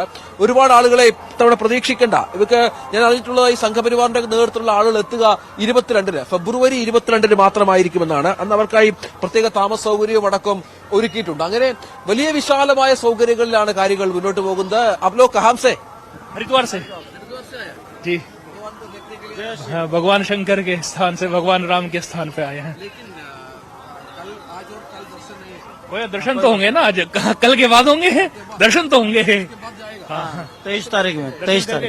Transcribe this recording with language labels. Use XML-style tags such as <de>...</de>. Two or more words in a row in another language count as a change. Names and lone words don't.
<ml>ഒരുപാട് ആളുകളെ ഇത്തവണ പ്രതീക്ഷിക്കേണ്ട. ഇവർക്ക് ഞാൻ അറിഞ്ഞിട്ടുള്ളത് ഈ സംഘപരിവാറിന്റെ നേതൃത്വത്തിലുള്ള ആളുകൾ എത്തുക 22-ന് ഫെബ്രുവരി 22-ന് മാത്രമായിരിക്കുമെന്നാണ്. അന്ന് അവർക്കായി പ്രത്യേക താമസ സൗകര്യവും അടക്കം ഒരുക്കിയിട്ടുണ്ട്. അങ്ങനെ വലിയ വിശാലമായ സൗകര്യങ്ങളിലാണ് കാര്യങ്ങൾ മുന്നോട്ട് പോകുന്നത്.</ml> <hi>अब्लो कहाँ से? हरिद्वार से जी। भगवान शंकर के स्थान से भगवान राम के स्थान पे आए हैं। कोई दर्शन तो होंगे ना, आज कल के बाद होंगे दर्शन तो होंगे। हाँ 23 तारीख में 23 तारीख</hi>